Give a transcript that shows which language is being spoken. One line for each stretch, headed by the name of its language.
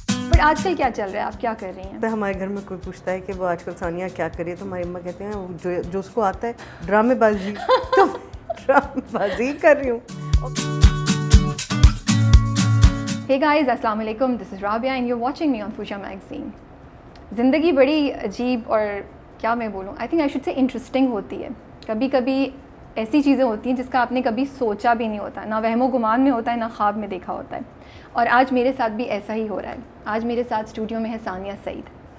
Urdu: But آج کل کیا چل رہا ہے, آپ کیا کر رہی ہیں؟ ہمارے گھر میں کوئی پوچھتا ہے کہ وہ آج کل ثانیہ کیا کر رہی ہے تو ہماری اماں کہتے ہیں جو اس کو آتا ہے ڈرامے بازی, تو ڈرامے بازی کر رہی ہوں.
English: Hey guys, السلام علیکم, this is Rabia and you're watching me on Fuchsia Magazine.
Urdu: زندگی بڑی عجیب اور کیا میں بولوں,
English: I think I should say interesting
Urdu: ہوتی ہے. کبھی کبھی ایسی چیزیں ہوتی ہیں جس کا آپ نے کبھی سوچا بھی نہیں ہوتا, نہ وہم و گمان میں ہوتا ہے, نہ خواب میں دیکھا ہوتا ہے. اور آج میرے ساتھ بھی ایسا ہی ہو رہا ہے. آج میرے ساتھ اسٹوڈیو میں ہے ثانیہ سعید.